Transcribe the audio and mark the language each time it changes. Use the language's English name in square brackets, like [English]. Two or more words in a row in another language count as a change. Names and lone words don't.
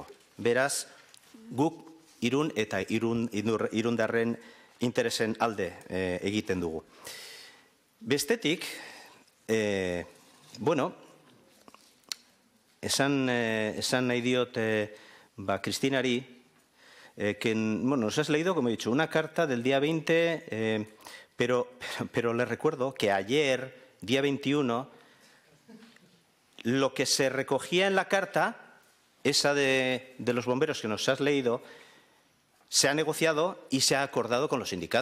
[Basque] Beraz, guk Irun eta Irundarren interesen alde egiten dugu. Bestetik, bueno, esan nahi diot Cristinari, [Spanish] que nos has leído, como he dicho, una carta del día 20, pero le recuerdo que ayer, día 21, lo que se recogía en la carta, esa de los bomberos que nos has leído, se ha negociado y se ha acordado con los sindicatos.